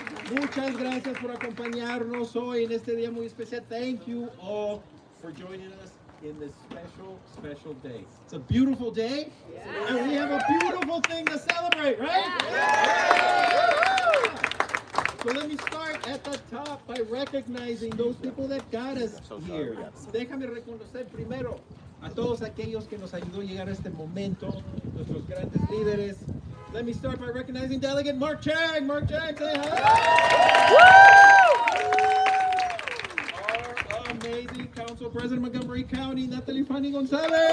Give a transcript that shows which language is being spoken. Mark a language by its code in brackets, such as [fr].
[es] Muchas gracias por acompañarnos hoy en este día muy especial. [en] Thank you all for joining us in this special day. It's a beautiful day, and we have a beautiful thing to celebrate, right? So let me start at the top by recognizing those people that got us here. [es] Déjame reconocer primero a todos aquellos que nos ayudó a llegar a este momento, nuestros grandes líderes. [en] Let me start by recognizing Delegate Mark Chang. Mark Chang, say hi. Our amazing Council President Montgomery County, Natalie Fanny Gonzalez.